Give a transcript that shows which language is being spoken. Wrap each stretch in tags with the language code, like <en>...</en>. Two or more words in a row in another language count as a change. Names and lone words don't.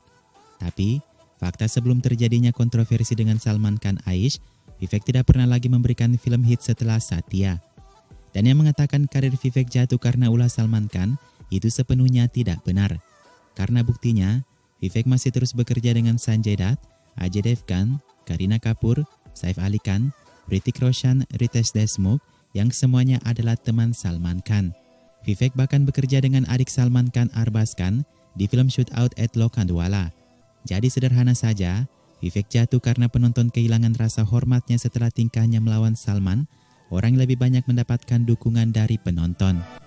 <id>Tapi, fakta sebelum terjadinya kontroversi dengan Salman Khan Aish, Vivek tidak pernah lagi memberikan film hit setelah Satya. Dan yang mengatakan karir Vivek jatuh karena ulah Salman Khan, itu sepenuhnya tidak benar. Karena buktinya, Vivek masih terus bekerja dengan Sanjay Dutt, Ajay Devgan, Kareena Kapoor, Saif Ali Khan, Hrithik Roshan, Ritesh Deshmukh, yang semuanya adalah teman Salman Khan. Vivek bahkan bekerja dengan adik Salman Khan, Arbaz Khan, di film Shootout at Lokhandwala. Jadi sederhana saja, Vivek jatuh karena penonton kehilangan rasa hormatnya setelah tingkahnya melawan Salman. Orang lebih banyak mendapatkan dukungan dari penonton.</id>